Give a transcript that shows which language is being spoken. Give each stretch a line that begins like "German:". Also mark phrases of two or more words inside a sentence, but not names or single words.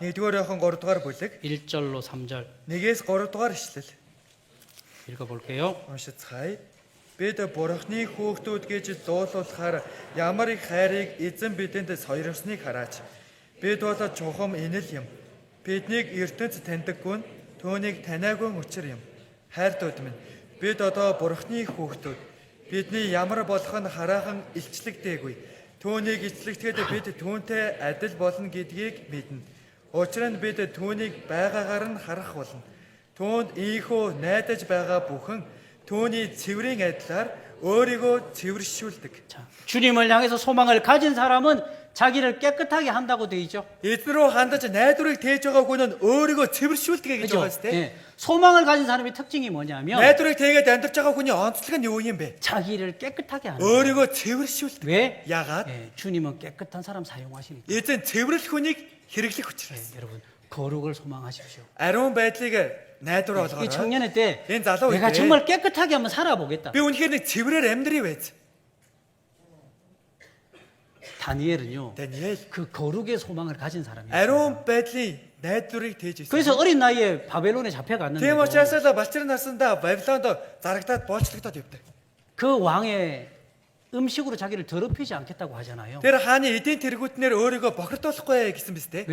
Mongolian: 1-р Иохан 3-р бүлэг
Korean: 1절로 3절
Mongolian: 1-ээс 3-р ишлэл.
Korean: 읽어볼게요.
Mongolian: Уншицгаая. Бид Бурхны хүүхдүүд гэж дуулуулахаар ямар их хайрыг эзэн бидэнд сойрсоныг хараач. Бид бол чухам инэл юм. Биднийг ертөнц таньдаггүй нь түүнийг таниагүй учир юм. Хайртууд минь, бид одоо Бурхны хүүхдүүд. Бидний ямар болох нь хараахан илчлэгдээгүй. Түүнийг илчлэгдэхэд бид түүнтэй адил болно гэдгийг мэднэ. Учир нь бид түүнийг байгаагаар нь харах болно. Түүнд ийхүү найдаж байгаа бүхэн түүний цэврийн адилаар өөрийгөө цэвэршүүлдэг.
Korean: 자, 주님을 향해서 소망을 가진 사람은 자기를 깨끗하게 한다고 돼 있죠.
Mongolian: Эзэн рүү хандаж найдварыг тээж байгаа хүн нь өөрийгөө цэвэршүүлдэг гэж
Korean: 그렇죠?
Mongolian: байгаа сте.
Korean: 예. 소망을 가진 사람의 특징이 뭐냐면
Mongolian: Найдварыг тэгээд амьдарч байгаа хүний онцлог нь юу юм бэ?
Korean: 자기를 깨끗하게 하는 거예요.
Mongolian: өөрийгөө цэвэршүүлдэг.
Korean: 왜?
Mongolian: Яагаад?
Korean: 예, 주님은 깨끗한 사람 사용하시니까.
Mongolian: Эзэн цэвэрлэх хүнийг хэрэглэх учраас.
Korean: 예, 여러분 거룩을 소망하십시오.
Mongolian: Ариун байдлыг найдвар
Korean: 이
Mongolian: болгоорой.
Korean: 청년의 때
Mongolian: Энэ залуу
Korean: 내가
Mongolian: үедээ
Korean: 정말 깨끗하게 한번 살아보겠다.
Mongolian: би үнэхээр нэг цэврээр амьдрий байж.
Korean: 다니엘은요.
Mongolian: Даниэл
Korean: 그 거룩의 소망을 가진 사람이에요.
Mongolian: ариун байдлын найдварыг тээж ирсэн.
Korean: 그래서 어린 나이에 바벨론에 잡혀갔는데
Mongolian: Тийм учраас л балчир насандаа Бабилонд зарагдаад боолчлогдоод явдаг.
Korean: 그 왕의 음식으로 자기를 더럽히지 않겠다고 하잖아요.
Mongolian: Тэр хааны эдийн тэргүүтнэр өөрийгөө бохирдуулахгүй гэсэн биз дээ.